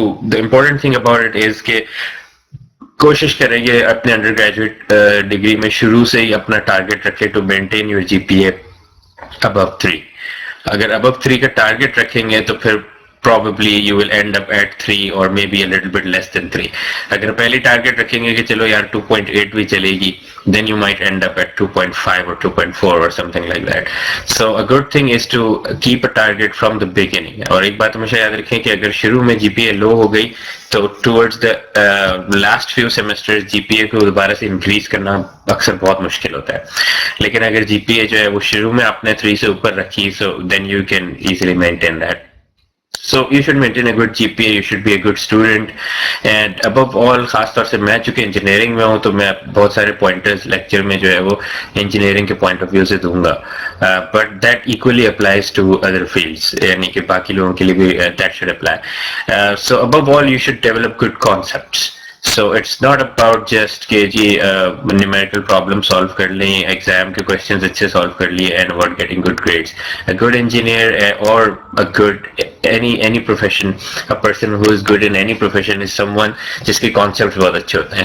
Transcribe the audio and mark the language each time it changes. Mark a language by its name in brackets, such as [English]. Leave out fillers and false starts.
[English] The important thing about it is [Hindi] कि कोशिश करेंगे अपने अंडर ग्रेजुएट डिग्री में शुरू से ही अपना टारगेट रखें [English] To maintain your GPA above 3. [Hindi] अगर above 3 का टारगेट रखेंगे तो फिर [English] probably you will end up at 3 or maybe a little bit less than 3. [Hindi] अगर पहले टारगेट रखेंगे कि चलो यार 2.8 भी चलेगी, [English] then you might end up at 2.5 or 2.4 or something like that. So a good thing is to keep a target from the beginning. [Hindi] और एक बात हमेशा याद रखें कि अगर शुरू में GPA लो हो गई तो [English] towards the last few semesters [Hindi] GPA को दोबारा से increase करना अक्सर बहुत मुश्किल होता है. लेकिन अगर GPA जो है वो शुरू में आपने 3 से ऊपर रखी, [English] so then you can easily maintain that. So you should maintain a good GPA, you should be a good student, and above all, [Hindi] खास तौर से मैं चूंकि इंजीनियरिंग में हूँ तो मैं बहुत सारे पॉइंटर्स लेक्चर में जो है वो इंजीनियरिंग के पॉइंट ऑफ व्यू से दूंगा, [English] but that equally applies to other fields, [Hindi] यानी कि बाकी लोगों के लिए भी [English] that should apply. So above all, you should develop good concepts. So it's not about just [Hindi] कि जी numerical problem solve कर लें, exam के questions अच्छे solve कर लिए [English] and about getting good grades. A good engineer or a good any profession, a person who is good in any profession is someone [Hindi] जिसके concepts बहुत अच्छे होते हैं.